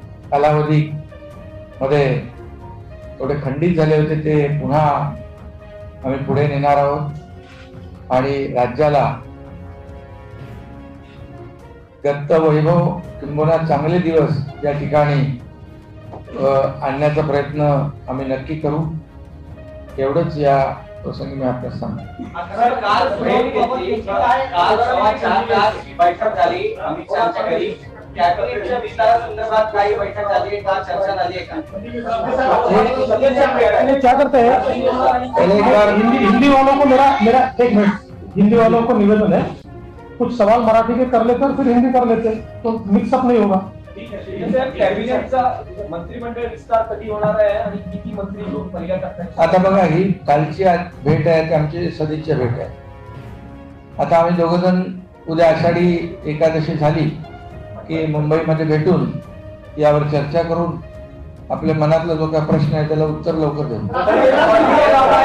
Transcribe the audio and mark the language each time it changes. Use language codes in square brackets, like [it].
[mr] कालावधी मध्ये थोडे खंडित झाले होते, ते पुन्हा आम्ही पुढे नेणार आहोत आणि राज्याला गत वैभव किंबहुना चांगले दिवस या ठिकाणी आणण्याचा प्रयत्न आम्ही नक्की करू. एवढंच या प्रसंगी मी आपल्याला सांगतो. बैठक झाली अमित शहाच्या घरी, कॅबिनेटच्या विस्तारासंदर्भात काही बैठक झाली, काल चर्चा झाली आहे का? [hi] क्या करते हैं, हिंदी वालों को मेरा एक मिनट, हिंदी वालों को निवेदन है, कुछ सवाल मराठी के कर लेते और फिर हिंदी कर लेते, तो मिक्सअप नहीं होगा. [mr] कॅबिनेटचा मंत्रिमंडळ विस्तार कधी होणार आहे आणि किती मंत्री लोक पहिल्या टप्प्यात? आता बघा, ही कालची भेट आहे, ती आमची सदिच्छा भेट आहे. आता आम्ही दोघ जण उद्या आषाढी एकादशी झाली की मुंबईमध्ये भेटून यावर चर्चा करून आपल्या मनातला जो काय प्रश्न आहे त्याला उत्तर लवकर देऊ.